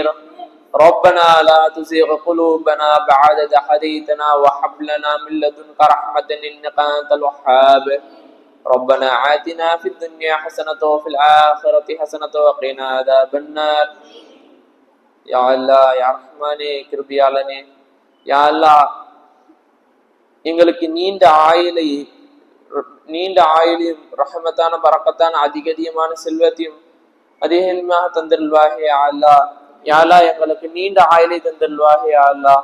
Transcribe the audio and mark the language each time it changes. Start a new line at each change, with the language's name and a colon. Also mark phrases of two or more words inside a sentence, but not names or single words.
Arabic: ربنا لا تزغ قلوبنا بعد إذ هديتنا وهب لنا من لدنك رحمة إنك أنت الوهاب. ربنا آتنا في الدنيا حسنة وفي الآخرة حسنة وقنا عذاب النار. يا الله يا
Tamil: ரஹ்மானே கிருபையாளனே,
Arabic: يا الله
Tamil: எங்களுக்கு நீண்ட ஆயுளையும் ரஹமத்தான பரக்கத்தான அதிகமான செல்வத்தையும் அதிகமாக தந்திருவாக
Arabic: يا الله. يا الله
Tamil: எங்களுக்கு நீண்ட ஆயுளை தந்திருவாக
Arabic: يا الله.